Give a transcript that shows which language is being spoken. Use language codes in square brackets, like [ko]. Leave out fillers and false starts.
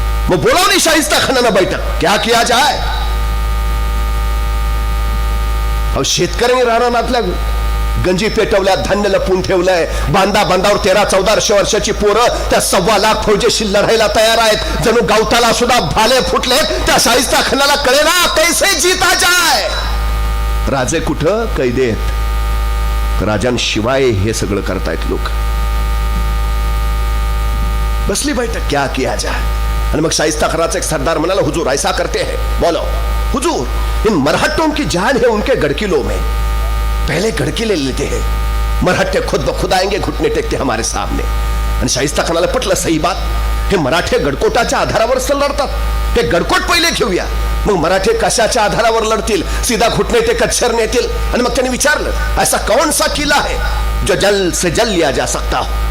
[mr] मग बोलावली शाहिस्ता खानानं बैठक. [hi] क्या किया जाए. [mr] अहो शेतकऱ्यांनी रानातल्या गंजी पेटवल्या, धान्य लपून ठेवलंय. बांधावर 13-14 वर्षाची पोरं त्या 1.25 लाख फौजेशी लढायला तयार आहेत. जणू गावताला सुद्धा भाले फुटले. त्या शाहिस्ता खानाला कळेना [hi] कैसे जीता जाए. [mr] राजे कुठं, कैदेत. राजांशिवाय हे सगळं करतायत लोक. बसली बैठक, [hi] क्या किया जाए. [mr] आणि मग शाहिस्ता खानाचा एक सरदार म्हणाला, [hi] हुजूर ऐसा करते हैं, बोलो. हुजूर इन मरहट्टों की जान है उनके गड़किलों में, पहले गड़किले लेते हैं. मराठे खुद ब खुद आएंगे, घुटने टेकते हमारे सामने. [mr] आणि शाहिस्ता खानाला पटलं, [hi] सही बात. [mr] हे मराठे गडकोटाच्या आधारावर लढतात, हे गडकोट पहिले घेऊया, मग मराठे कशाच्या आधारावर लढतील, [hi] सीधा घुटने [mr] टेकत शरण येतील. आणि मग त्यांनी विचारलं, [hi] ऐसा कौन सा किला है जो जल से जल लिया जा सकता हो.